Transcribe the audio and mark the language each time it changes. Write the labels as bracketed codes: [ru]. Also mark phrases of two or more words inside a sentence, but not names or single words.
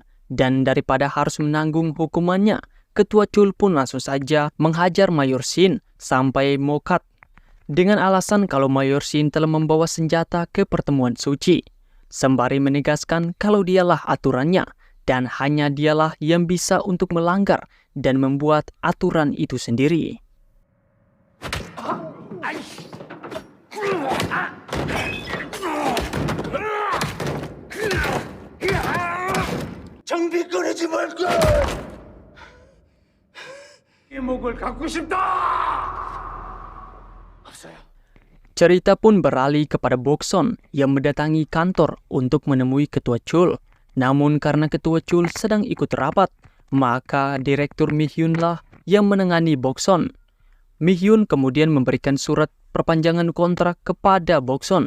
[id] Dan daripada harus menanggung hukumannya, Ketua Chul pun langsung saja menghajar Mayor Shin sampai mokat dengan alasan kalau Mayor Shin telah membawa senjata ke pertemuan suci, sembari menegaskan kalau dialah aturannya dan hanya dialah yang bisa untuk melanggar dan membuat aturan itu sendiri. [ko] 장비 꺼내지 말고! 이목을 갖고 싶다! 없어요. [id] Cerita pun beralih kepada Boksun yang mendatangi kantor untuk menemui Ketua Chul. Namun karena Ketua Chul sedang ikut rapat, maka Direktur Mi-hyun lah yang menangani Boksun. Mi-hyun kemudian memberikan surat perpanjangan kontrak kepada Boksun.